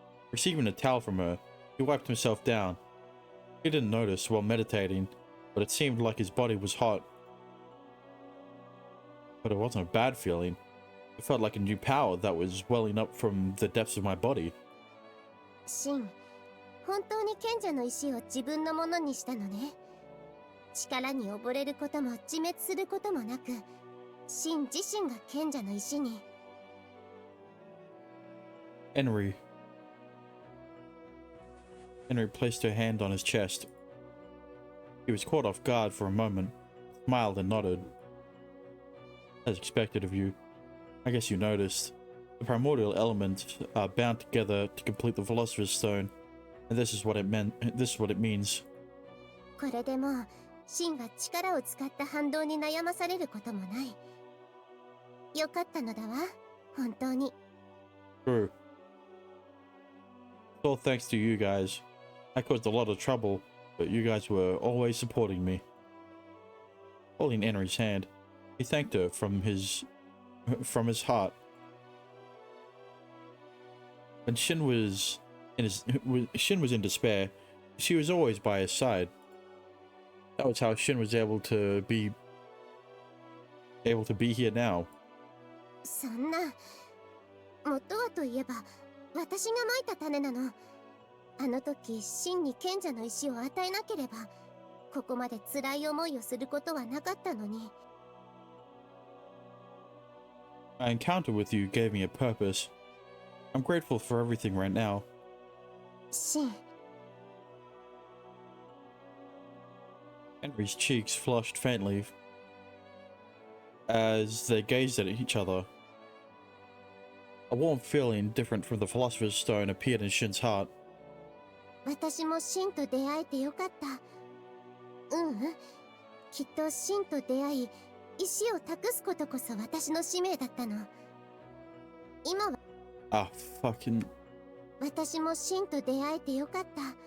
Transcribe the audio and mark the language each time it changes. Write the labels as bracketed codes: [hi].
[en] Receiving a towel from her, he wiped himself down. He didn't notice while meditating, but it seemed like his body was hot. But it wasn't a bad feeling. It felt like a new power that was welling up from the depths of my body. [ja] シン、本当に賢者の石を自分のものにしたのね。力に溺れることも自滅することもなく、シン自身が賢者の石に。 [en] Henry placed her hand on his chest. He was caught off guard for a moment, smiled and nodded. As expected of you. I guess you noticed. The primordial elements are bound together to complete the Philosopher's Stone, and this is what it means. [ja] これでもう、シンは力を使った反動に悩まされることもない。よかったのだわ、本当に。 [en] True. It's all thanks to you guys. I caused a lot of trouble, but you guys were always supporting me. Holding Henry's hand, he thanked her from his heart. When Shin was in despair, she was always by his side. That was how Shin was able to be here now. [ja] そんな、元はといえば、私がまいた種なの。あの時、シンに賢者の石を与えなければ、ここまで辛い思いをすることはなかったのに。 [en] My encounter with you gave me a purpose. I'm grateful for everything right now. [ja] シン。 [en] Henry's cheeks flushed faintly as they gazed at each other. A warm feeling different from the Philosopher's Stone appeared in Shin's heart. [ja] 私もシンと出会えてよかった。きっとシンと出会い、石を託すことこそ私の使命だったの。今は。 [en] fucking. [ja] 私もシンと出会えてよかった。